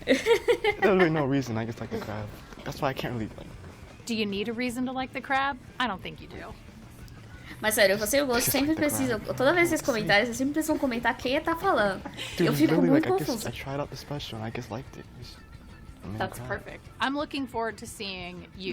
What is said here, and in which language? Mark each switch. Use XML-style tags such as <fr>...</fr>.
<en>There's really no reason. I just like the crab. That's why I can't really like. Do you need a reason to like the crab? I don't think you do.</en> <pt>Mas sério, você e o Ghost sempre precisam, toda vez que vocês comentarem, vocês sempre precisam comentar quem tá falando. Eu fico muito confuso.</pt> <en>I tried out the special and I just liked it. That's perfect. I'm looking forward to seeing you.</en>